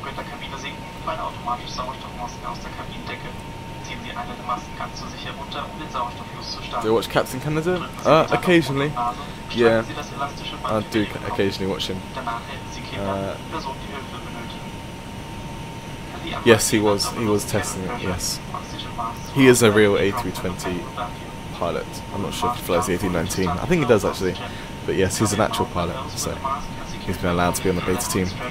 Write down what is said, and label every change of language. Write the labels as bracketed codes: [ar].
[de] der Kabine sinken, fallen automatisch Sauerstoffmasken aus der Kabinendecke. Ziehen Sie eine der Masken ganz so sicher runter, um den Sauerstofffluss zu starten. [en] Do you watch Captain Canada? Occasionally. Yeah, I do occasionally watch him. [de] Danach helfen Sie Kindern, Personen, die Hilfe benötigen. [en] Yes, he was testing it, yes. He is a real A320 pilot. I'm not sure if he flies the A319. I think he does actually. But yes, he's an actual pilot, so he's been allowed to be on the beta team.